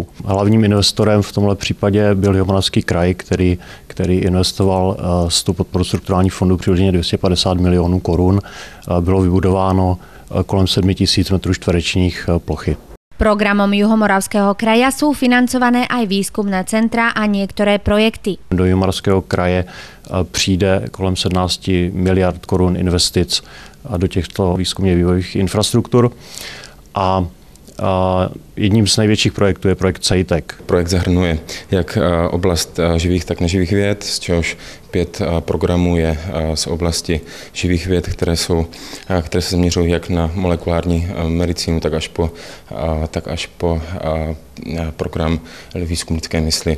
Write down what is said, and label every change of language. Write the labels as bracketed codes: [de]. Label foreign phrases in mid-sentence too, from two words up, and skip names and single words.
[cs] Hlavním investorem v tomhle případě byl Jihomoravský kraj, který investoval z tu podporu strukturálních fondů přibližně 250 milionů korun. Bylo vybudováno kolem 7 000 metrů čtverečních plochy. [sk] Programom Juhomoravského kraja sú financované aj výskumné centra a niektoré projekty. [cs] Do Jihomoravského kraje přijde kolem 17 miliard korun investic do těchto výzkumně vývojových infrastruktur a jedním z největších projektů je projekt CEITEC. Projekt zahrnuje jak oblast živých, tak neživých věd, z čehož 5 programů je z oblasti živých věd, které se zaměřují jak na molekulární medicínu, tak až po program výzkum lidské mysli.